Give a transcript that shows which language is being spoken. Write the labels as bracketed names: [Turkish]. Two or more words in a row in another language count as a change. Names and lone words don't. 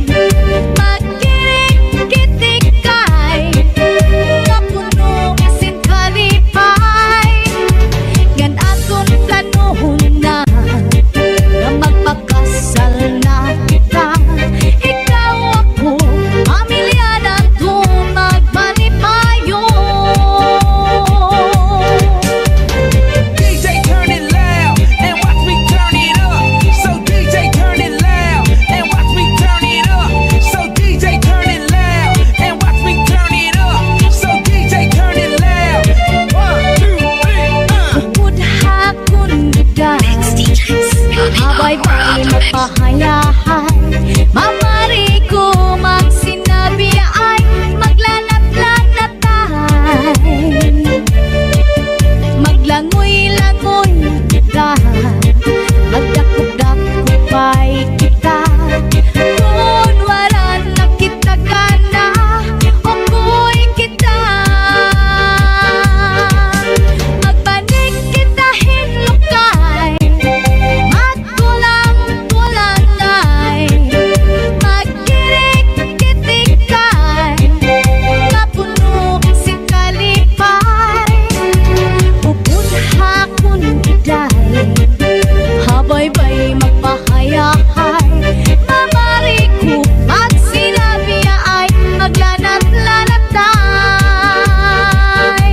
[Hiligaynon] Magkirik-kitikay, kapuno sin kalipay. Gan aton planohon na, na magpakasal na kita. Ikaw ako, pamilya na to magmanipayo. [English] DJ turn it loud and watch me turn it up. So DJ turn it loud and watch me turn it up. So DJ turn it loud and watch me turn it up. So DJ turn it loud. 1, 2, 3, [Hiligaynon] Mudha kun biday, habay-bay magpahayahay. Mamari ko magsinabi ay maglanat-lanatay. Maglangoy-langoy kita, magdakop-dakopay kita. Kung wala na kita gana, oko'y kita. Magbanig kita hinukay, magtulang-tulangay. Magkirik-kitikay, kapuno si kalipay. Upudha kun biday, habay-bay magpahayahay. Mamari ko magsinabi ay maglanat-lanatay.